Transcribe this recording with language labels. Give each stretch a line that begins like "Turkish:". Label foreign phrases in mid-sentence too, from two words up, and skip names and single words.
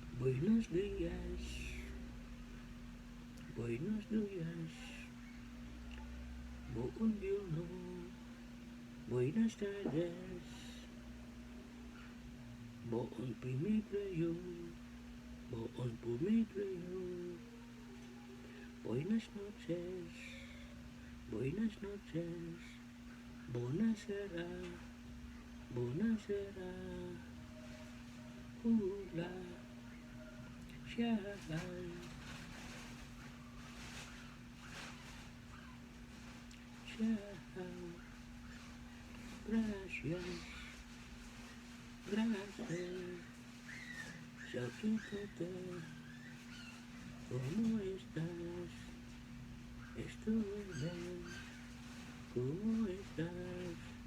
Spanish: Buenos días, buenos días, buongiorno, buenas tardes,
Italian: buon pomeriggio, buon pomeriggio,
Spanish: buenas noches,
Italian: buonasera, buonasera, hola, ciao, ciao,
Spanish: gracias, gracias, saludos, ¿cómo estás? Estoy bien, ¿cómo estás?